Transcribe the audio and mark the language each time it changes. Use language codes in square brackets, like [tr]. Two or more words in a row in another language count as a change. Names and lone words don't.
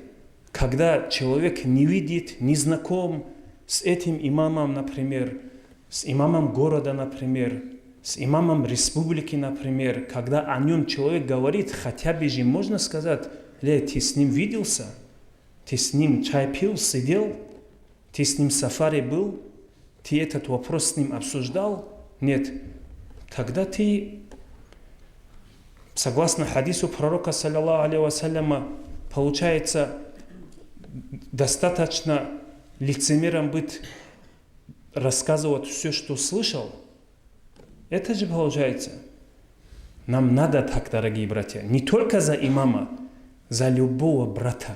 [ru] Когда человек не видит, не знаком с этим имамом, например, с имамом города, например, с имамом республики, например, когда о нем человек говорит, хотя бы же можно сказать: ты с ним виделся, ты с ним чай пил, сидел, ты с ним в сафари был, ты этот вопрос с ним обсуждал? Нет. Тогда ты, согласно хадису пророка, [ar] صلى الله عليه وسلم, [ru] получается, достаточно лицемером быть, рассказывать все, что слышал. Это же получается. Нам надо так, дорогие братья, не только за имама, за любого брата.